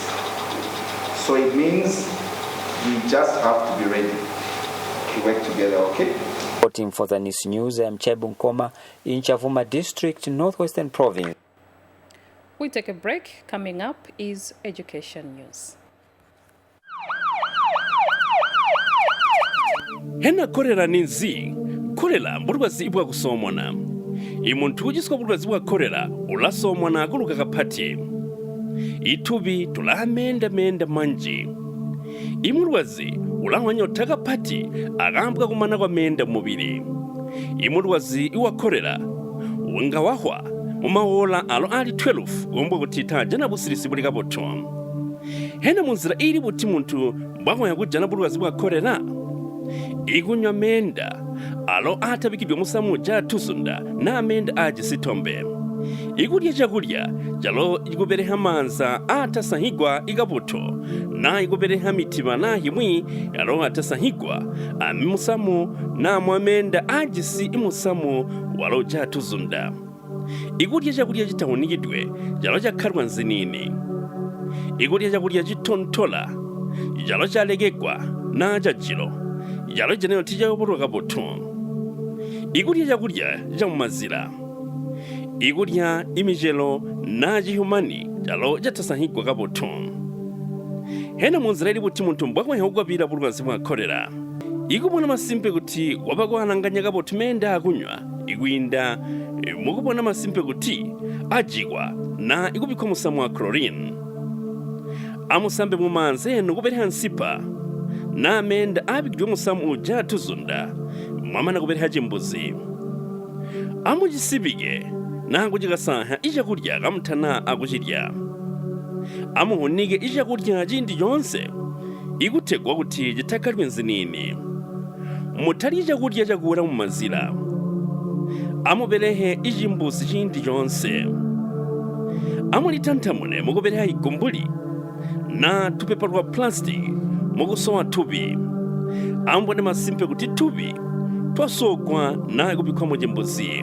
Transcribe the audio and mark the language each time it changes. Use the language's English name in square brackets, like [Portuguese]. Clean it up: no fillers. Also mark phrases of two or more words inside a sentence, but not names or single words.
[English] So it means we just have to be ready to work together, okay? Reporting for Zanis News, I'm Chebunkoma in Chavuma District, Northwestern Province. We take a break. Coming up is Education News. [Luvale] Hena korera ninzi, korera bulwazi bwa kusomona. Imuntu ugiswa bulwazi bwa korera ulasomona aguluka kapati. Itubi tulamenda menda manji. Imulwazi ulawanyota kapati agambwa kumana kwa menda mubiri. Imulwazi iwa korera wenga wahwa mumawola alo ali 12 gombo kutita jana busirisi buli kaboto. Hena munzira iri buti muntu bwahwa yakujana bulwazi bwa korera. Igunywa menda alo atabikibyo musamu ja tuzunda na menda aji sitombe. Igurya jagurya jalo igubere hamanza atasahigwa igabuto na igubere hamitima na himwi alo atasahigwa amimusamu na mwamenda ajisi imusamu walo ja tuzunda. Igurya jagurya jitahunigidwe jalo jakarwa nzinini. Igurya jagurya jitontola jalo jalegekwa na jajiro jalo jenero tija oburuga boto. Igurya jagurya jamumazira. Igurya imijelo na jihumani jalo jatasahigwa gaboto. Hena munzira iri buti muntu mbwa kwahugwa bira bulwazi bwa korera. Igubona masimpe guti wabagwananganya gaboto menda agunywa. Igwinda mugubona masimpe guti ajigwa na igubiko musamu wa chlorine. Amusambe mumanze nugubere hansipa. Na menda abigwe musamu ja tuzunda. Mwamana gubere hajimbuzi. Amugisibige nangu jigasaha ija kurya gamutana agujirya. Amuhunige ija kurya jindi yonse igutegwa guti gitakarwe nzinini. Mutari ija kurya jagura mu mazira. Amuberehe ijimbuzi jindi yonse. Amulitantamune mugobereha igumbuli na tupepa rwa plastic mugusowa tubi. Ambone masimpe guti tubi twasogwa na igubikwa mu jimbuzi.